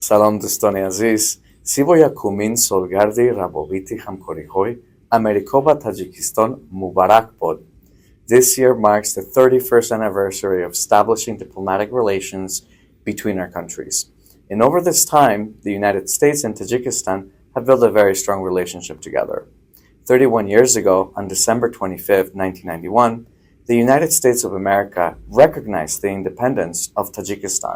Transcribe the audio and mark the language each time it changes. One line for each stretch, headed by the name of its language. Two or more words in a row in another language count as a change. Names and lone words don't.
Tajik: салом дӯстони азиз, 31-умин солгарди равобити ҳамкориҳои Америко ва Тоҷикистон мубарак бод.
English: This year marks the 31st anniversary of establishing diplomatic relations between our countries. And over this time, the United States and Tajikistan have built a very strong relationship together. 31 years ago, on December 25, 1991, the United States of America recognized the independence of Tajikistan.